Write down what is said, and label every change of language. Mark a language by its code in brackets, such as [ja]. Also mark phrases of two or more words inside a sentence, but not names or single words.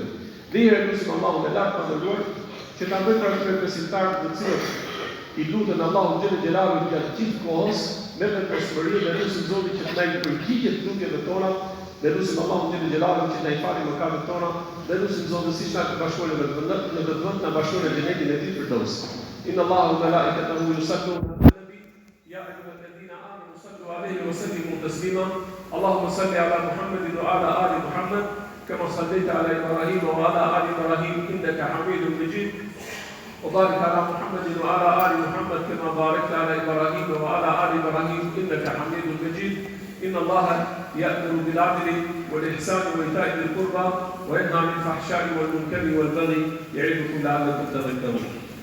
[sq] Dhe herë lutim Allahun e lartë madhëruar që ta bëjë pra këtyre besimtarë të cilët i lutën Allahun xhelalu gjatë gjithë kohës me vendosmëri dhe lutim Zotin që të na i përgjigjet lutjeve tona, dhe lutim Allahun xhelalu që na i falë mëkatet tona, dhe lutim Zotin siç na bashkojë në vend na bashkojë në xhenetin e tij Firdaus. [ar] إن الله وملائكته يصلون على النبي يا أيها الذين آمنوا صلوا عليه وسلموا تسليما. اللهم صل على محمد وعلى آل محمد كما صليت على إبراهيم وعلى آل إبراهيم إنك حميد مجيد وبارك على محمد وعلى آل محمد كما باركت على إبراهيم وعلى آل إبراهيم إنك حميد مجيد إن الله يأمر بالعدل والإحسان وإيتاء ذي القربى وينهى عن الفحشاء والمنكر والبغي يعظكم لعلكم تذكرون